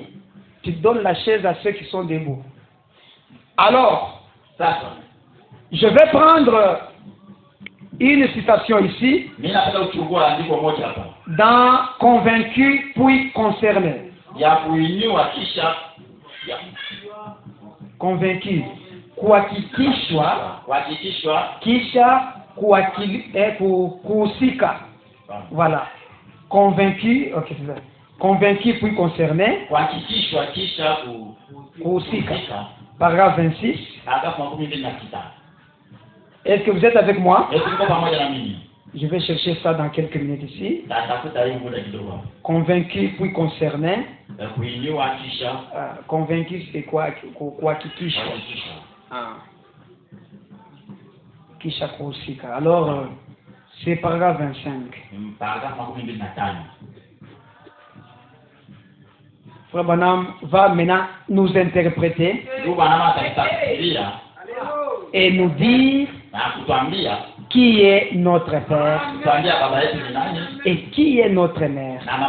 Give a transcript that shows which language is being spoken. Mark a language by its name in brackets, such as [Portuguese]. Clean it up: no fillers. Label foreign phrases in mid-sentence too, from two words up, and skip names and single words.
[French] Tu donnes la chaise à ceux qui sont debout. Alors, je vais prendre une citation ici. Dans Convaincu puis concerné. Convaincu. [Swahili] Kuhakikishwa kisha kuhusika. [French] Voilà. Convaincu, ok, c'est ça. Convaincu puis concerné. [Swahili] Kuhusika. Paragraphe 26. [French] Est-ce que vous êtes avec moi? Je vais chercher ça dans quelques minutes ici. Convaincu puis concerné. Convaincu c'est quoi? [Swahili] Kuhakikishwa. Kisha kuhusika. [French] Alors, c'est paragraphe 25. Frère Branham va maintenant nous interpréter et nous dire qui est notre père et qui est notre mère.